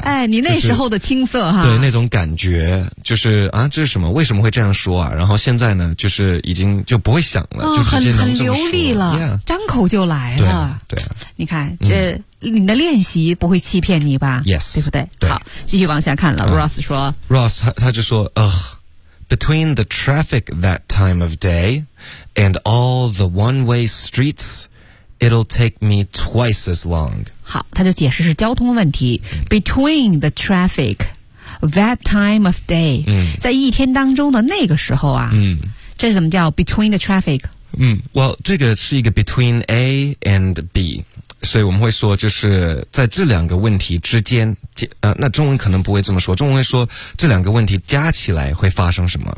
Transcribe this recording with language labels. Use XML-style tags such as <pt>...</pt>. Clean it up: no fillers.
<zh>哎，你那时候的青涩哈、就是。对，那种感觉就是啊，这是什么？为什么会这样说啊？然后现在呢，就是已经就不会想了，哦、就直接能这么说。很流利了。 Yeah. 张口就来了，对、啊、你看这、嗯、你的练习不会欺骗你吧？Yes，对不对？对，好，继续往下看了。Ross 说， Ross 他就说</zh> <en>，Ugh， between the traffic that time of day and all the one-way streets， it'll take me twice as long。</en> <zh>好，他就解释是交通问题。</zh> <en>Between the traffic that time of day，、嗯、</en> <zh>在一天当中的那个时候啊，嗯、这是怎么叫</zh> <en>between the traffic？嗯 ，Well，</en> <zh>这个是一个</zh> <en>between A and B，</en> <zh>所以我们会说，就是在这两个问题之间，那中文可能不会这么说，中文会说这两个问题加起来会发生什么。</zh>